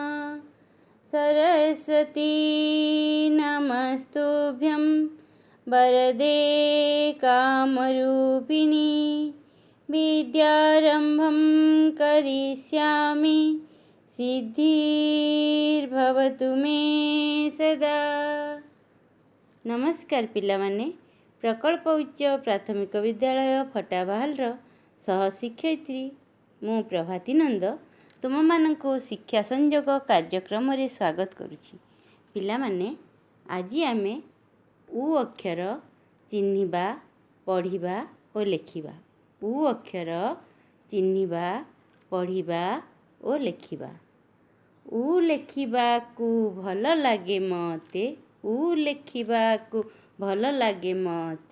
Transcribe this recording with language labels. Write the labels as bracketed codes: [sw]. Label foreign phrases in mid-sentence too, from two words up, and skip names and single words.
[sa] सरस्वती नमस्तुभ्यं वरदे कामरूपिणी विद्यारम्भं करिष्यामि सिद्धिर्भवतु मे सदा। [or] ନମସ୍କାର ପିଲାମାନେ, ପ୍ରକଳ୍ପ ଉଚ୍ଚ ପ୍ରାଥମିକ ବିଦ୍ୟାଳୟ ଫଟାବାହାଲର ସହଶିକ୍ଷୟିତ୍ରୀ ମୁଁ ପ୍ରଭାତୀ ନନ୍ଦ ତୁମମାନଙ୍କୁ ଶିକ୍ଷା ସଂଯୋଗ କାର୍ଯ୍ୟକ୍ରମ ରେ ସ୍ୱାଗତ କରୁଛି। ପିଲାମାନେ ଆଜି ଆମେ ଉ ଅକ୍ଷର ଚିହ୍ନିବା ପଢ଼ିବା ଆଉ ଲେଖିବା। ଉ ଅକ୍ଷର ଚିହ୍ନିବା ପଢ଼ିବା ଆଉ ଲେଖିବା। ଉ ଲେଖିବାକୁ ଭଲ ଲାଗେ ମତେ, ଉ ଲେଖିବାକୁ ଭଲ ଲାଗେ ମତେ।